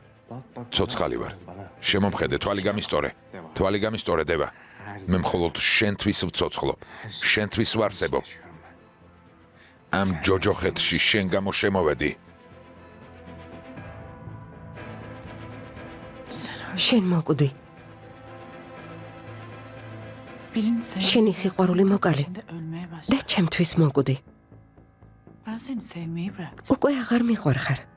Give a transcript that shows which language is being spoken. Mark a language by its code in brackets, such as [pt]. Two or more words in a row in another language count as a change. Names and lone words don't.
[ka] ცოცხალი ვარ. შემომხედე, თვალი გამისტორე დევა. მე მხოლოდ შენთვის ვცოცხლობ. შენთვის ვარსებობ. ამ ჯოჯოხეთში შენ გამო შემოვედი. [tr] Sen öyle [ka] შენ მოკვდი. [tr] birini sevmeye [ka] შენი სიყვარული მოკალი. [tr] içinde ölmeye [ka] და [tr] başladın. [ka] ჩემთვის მოკვდი. [tr] Ben seni sevmeyi bıraktım. [ka] უკვე აღარ მიყვარხარ.